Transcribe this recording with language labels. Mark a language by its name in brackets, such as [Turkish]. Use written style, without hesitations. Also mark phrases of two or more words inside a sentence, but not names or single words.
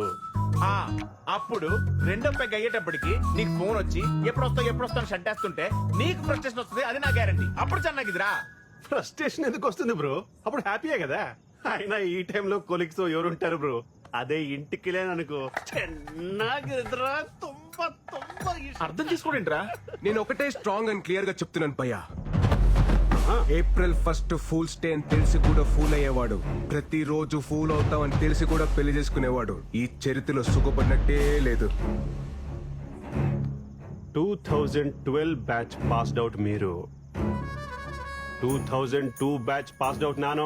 [Telugu] ఆ, అప్పుడు రెండో పెగ్ అయ్యేటప్పటికి నీకు ఫోన్ వచ్చి ఎప్పుడు వస్తావు షంటేస్తుంటే నీకు ఫ్రస్ట్రేషన్ వస్తుంది, అది నా గ్యారంటీ. అప్పుడు చెన్నాగిదిరా. ఫ్రస్ట్రేషన్ ఎందుకు వస్తుంది బ్రో అప్పుడు హ్యాపీయే కదా అయినా ఈ టైంలో కొలిక్స్ ఎవరు ఉంటారు బ్రో అదే ఇంటికి లేననుకో [Kannada] ಚೆನ್ನಾಗಿದ್ರಾ ತುಂಬಾ ತುಂಬಾ [Telugu] అర్థం చేసుకోండిరా. నేను ఒకటే [English] strong and clear [Telugu] గా చెప్తున్నాను భయ్యా. ఏప్రిల్ 1 [English] Fools Day [Telugu] అని తెలిసి కూడా ఫూల్ అయ్యేవాడు, ప్రతిరోజు ఫూల్ అవుతాం అని తెలిసి కూడా పెళ్లి చేసుకునేవాడు ఈ చరిత్రలో సుఖపడినట్టే లేదు. 2012 [English] batch passed out [Telugu] మీరు 2002 [English] batch passed out [Telugu] నానో